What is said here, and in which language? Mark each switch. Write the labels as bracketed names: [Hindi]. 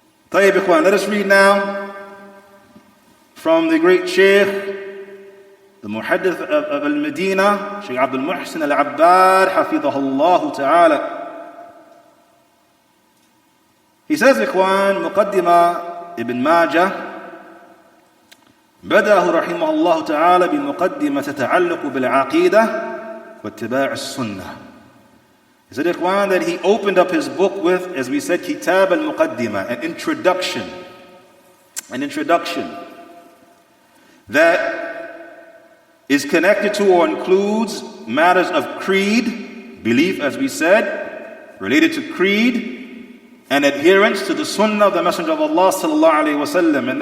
[Arabic] طيب إخوان, [English] let us read now from the great Shaykh, the Muhaddith of Al-Medina, Shaykh Abul al-Abbad, [Arabic] حفظه الله تعالى. [English] He says, [Arabic] إخوان, مقدمة ابن ماجه بدأه رحمه الله تعالى بمقدمة تتعلق بالعقيدة واتباع السنة. [English] He said, إخوان, that he opened up his book with, as we said, Kitab al-Muqaddimah, an introduction that is connected to or includes matters of creed, belief, as we said, related to creed, and adherence to the sunnah of the Messenger of Allah sallallahu alaihi wasallam.